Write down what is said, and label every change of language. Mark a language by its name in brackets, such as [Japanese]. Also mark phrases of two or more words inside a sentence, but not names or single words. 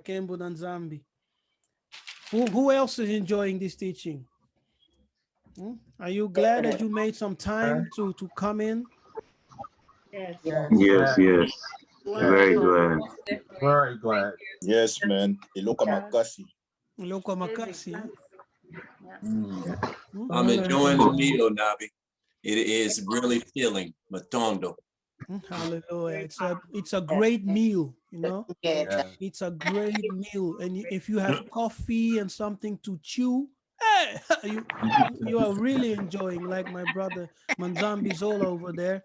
[English] Kembo and Zambi. Who else is enjoying this teaching? Are you glad that you made some time to come in? Yes. Yes, yes. Very glad. Very glad. Yes, man. [Kongo] Beluka makasi. Loko makasi. [English] I'm enjoying the meal, Nabi. It is really filling. Matondo. Hallelujah. It's a great meal, you know. Yeah. It's a great meal. And if you have coffee and something to chew, hey, you are really enjoying, like my brother Manzambi's all over there.